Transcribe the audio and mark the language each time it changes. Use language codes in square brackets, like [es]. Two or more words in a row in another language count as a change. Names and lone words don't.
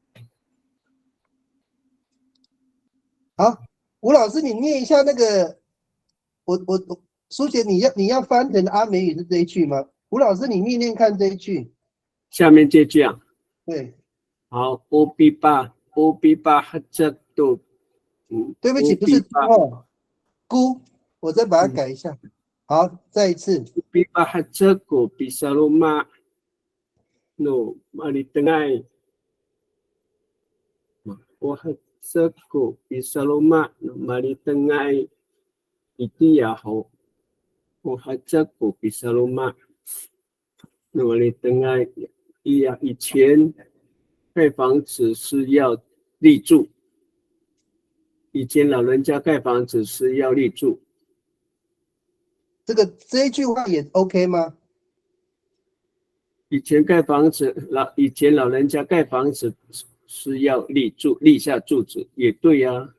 [zh] 好，吴老师，你念一下那个，书贤你要翻成阿美语是这一句吗？吴老师，你念念看这一句。下面这句啊。对。好，欧比巴哈这度，对不起，不是孤，我再把它改一下。好，再一次。 [ami] Upi bahajako bisaloma no malitangai. Wahajako bisaloma no malitangai itiyaho. Wahajako bisaloma no malitangai [zh] 以前盖房子是要立柱，以前老人家盖房子是要立柱。这一句话也 OK 吗？以前老人家盖房子是要立下柱子，也对呀。